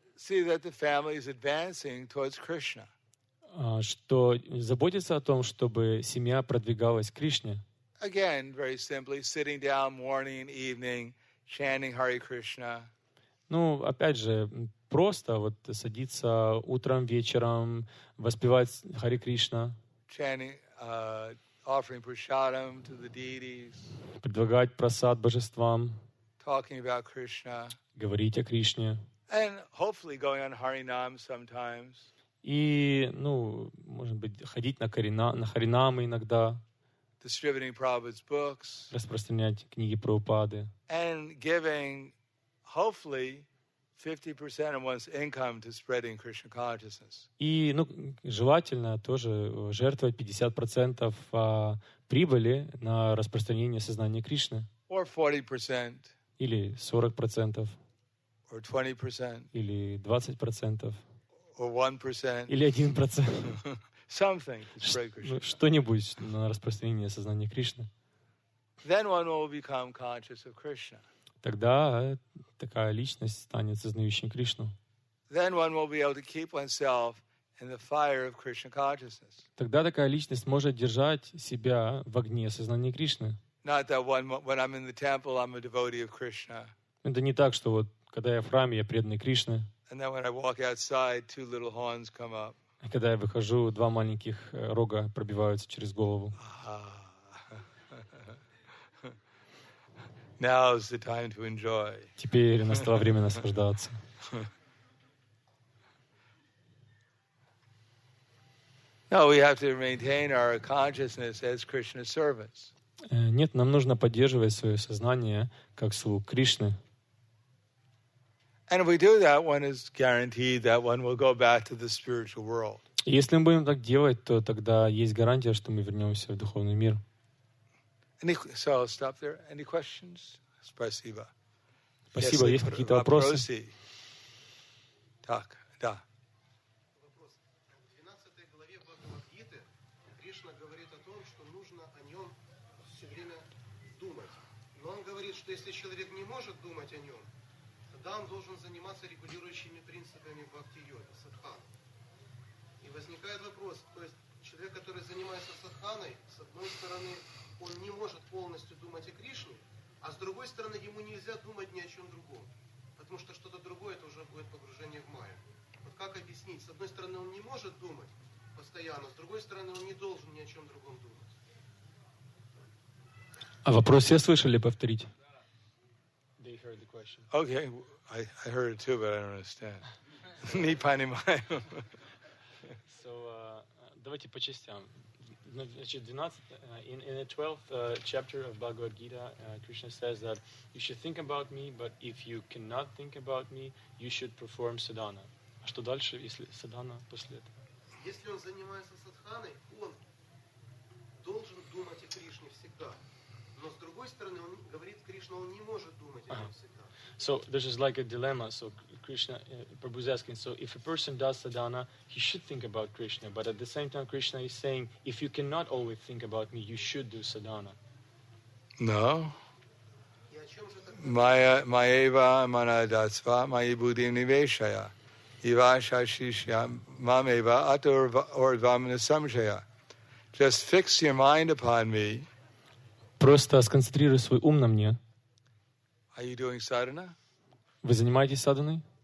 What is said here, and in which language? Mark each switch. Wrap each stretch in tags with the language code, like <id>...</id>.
<en>see that the family is advancing towards Krishna.</en> <ru>что заботиться о том, чтобы семья продвигалась к Кришне.</ru> <en>Again, very simply, sitting down morning and evening, chanting Hare Krishna.</en> <ru>Опять же, просто садиться утром, вечером, воспевать Харе Кришна,</ru> <en>Chanting, offering prasadam to the deities,</en> <ru>предлагать прасад божествам,</ru> <en>talking about Krishna,</en> <ru>говорить о Кришне.</ru> <en>and hopefully going on Harinam sometimes.</en> <ru>И, может быть, ходить на Харинамы иногда,</ru> <en>Distributing Prabhupada's books,</en> <ru>распространять книги Прабхупады.</ru> <en>and giving, hopefully, 50% of one's income to spreading Krishna consciousness.</en> <ru>И, желательно тоже жертвовать 50% прибыли на распространение сознания Кришны.</ru> <en>Or 40%,</en> <ru>Или 40%,</ru> <en>or 20%,</en> <ru>или 20%,</ru> <en>or 1%,</en> <ru>или 1%.</ru> <en>something to spread Krishna.</en> <ru>Что-нибудь на распространение сознания Кришны.</ru> <en>Then one will become conscious of Krishna.</en> <ru>Тогда такая личность станет сознающим Кришну.</ru> <en>Then one will be able to keep oneself in the fire of Krishna consciousness.</en> <ru>Тогда такая личность может держать себя в огне сознания Кришны.</ru> <en>Not that when I'm in the temple, I'm a devotee of Krishna.</en> <ru>Это не так, что когда я в храме, я преданный Кришны.</ru> <en>And then when I walk outside, two little horns come up.</en> <ru>А когда я выхожу, два маленьких рога пробиваются через голову.</ru> <en>Now's the time to enjoy.</en> <ru>Теперь настало время наслаждаться.</ru> <en>No, we have to maintain our consciousness as Krishna's servants.</en> <ru>Нет, нам нужно поддерживать свое сознание как слуг Кришны.</ru> <en>And if we do that, one is guaranteed that one will go back to the spiritual world.</en> <ru>И если мы будем так делать, то тогда есть гарантия, что мы вернемся в духовный мир.</ru> <en>So I'll stop there. Any questions?</en> <ru>Спасибо. Спасибо. Есть какие-то вопросы? Так, да. Вопрос. В 12 главе Бхагавад-гиты Кришна говорит о том, что нужно о нем все время думать. Но он говорит, что если человек не может думать о нем, тогда он должен заниматься регулирующими принципами бхакти-йоги, садханой. И возникает вопрос, то есть человек, который занимается садханой, с одной стороны, он не может полностью думать о Кришне, а с другой стороны, ему нельзя думать ни о чем другом. Потому что что-то другое, это уже будет погружение в майю. Вот как объяснить? С одной стороны, он не может думать постоянно, с другой стороны, он не должен ни о чем другом думать. А вопрос все слышали? Повторить.</ru> <en>Okay, I heard it too, but I don't understand.</en> <ru>Не понимаю.</ru> <en>So,</en> <ru>давайте по частям. Значит, 12,</ru> <en>in the 12th chapter of Bhagavad Gita, Krishna says that you should think about me, but if you cannot think about me, you should perform sadhana.</en> <ru>А что дальше, если садхана после этого? Если он занимается садханой, он должен думать о Кришне всегда. Но с другой стороны, он говорит, Кришна, он не может думать о нем всегда.</ru> <en>So this is like a dilemma. So Krishna, Prabhu is asking, so if a person does sadhana, he should think about Krishna. But at the same time, Krishna is saying, if you cannot always think about me, you should do sadhana.</en> <sa>No. Maeva manadatsva mayi buddhim niveshaya. Ivasha shishya mameva atorvamana samshaya.</sa> <en>Just fix your mind upon me.</en> <ru>Просто сконцентрируй свой ум на мне.</ru> <en>Are you doing sadhana?</en> <ru>Вы занимаетесь садханой?</ru>